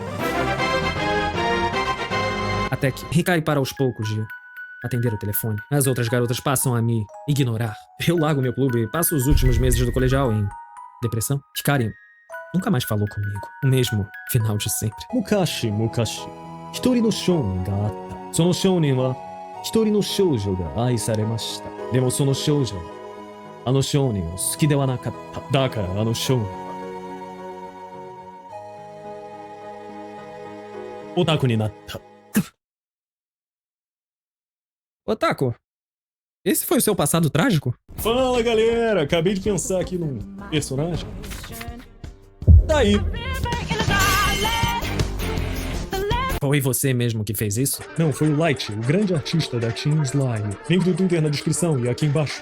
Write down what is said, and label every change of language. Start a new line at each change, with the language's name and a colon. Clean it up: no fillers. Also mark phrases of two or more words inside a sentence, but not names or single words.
Portuguese: Até que Hikari para aos poucos de atender o telefone. As outras garotas passam a me ignorar. Eu largo meu clube e passo os últimos meses do colegial em depressão. Hikari nunca mais falou comigo. O mesmo final de sempre.
Japanese: 昔、昔。一人の少年があった. その少年は一人の少女が愛されました. でもその少女はあの少年を好きではなかった. だからあの少年はオタクになった.
Portuguese: Otaku, esse foi o seu passado trágico? Fala, galera! Acabei de pensar aqui num personagem. Tá aí. Foi você mesmo que fez isso? Não, foi o Light, o grande artista da Team Slime. Link do Twitter na descrição e aqui embaixo.